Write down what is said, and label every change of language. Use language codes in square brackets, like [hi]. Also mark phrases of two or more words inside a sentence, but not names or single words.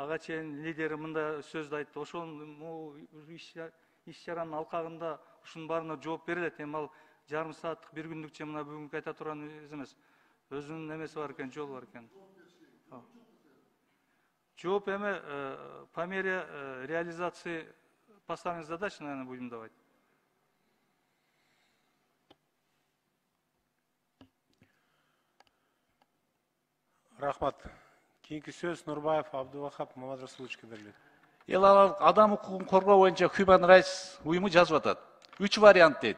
[ky] ага чейин лидери мындай сөздү айтты. Ошол иш чаранын алкагында ушунун баарына жооп берилет. Эми ал жарым сааттык, бир күндүкчө мына бүгүнкү айта турган эмес. Өзүнүн эмеси бар экен, жолу бар экен. Жооп эми [ru] по мере реализации поставленных задач, наверное, будем давать. [ky] Рахмат. Кийинки сөз Нурбаев Абдувахап Мамадрасуловичке берилет. Эл адам укугун коргоо боюнча Human Rights уюму жазып атат. 3 вариант дейт.